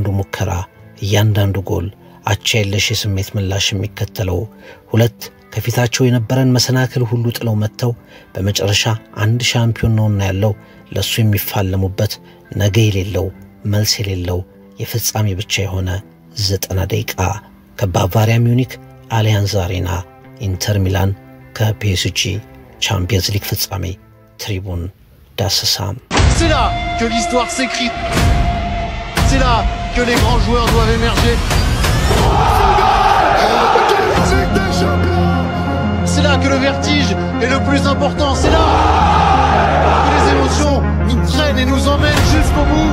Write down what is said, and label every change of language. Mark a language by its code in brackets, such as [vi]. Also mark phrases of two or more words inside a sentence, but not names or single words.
[am] ሙከራ፣ እያንዳንዱ ጎል አቻ የለሽ የስሜት ምላሽ የሚከተለው ሁለት ከፊታቸው የነበረን መሰናክል ሁሉ ጥለው መጥተው በመጨረሻ አንድ ሻምፒዮን ነውና ያለው ለሱ የሚፋለሙበት ነገ የሌለው መልስ የሌለው የፍጻሜ ብቻ የሆነ 90 ደቂቃ ከባቫሪያ ሚዩኒክ አሊያንዝ አሬና ኢንተር ሚላን ከፒኤስጂ ቻምፒየንስ ሊግ ፍጻሜ ትሪቡን ዳሰሳም። [fr] C'est là que l'histoire s'écrit. C'est là que les grands joueurs doivent émerger. C'est là que le vertige est le plus important. C'est là que les émotions nous prennent et nous emmènent jusqu'au bout.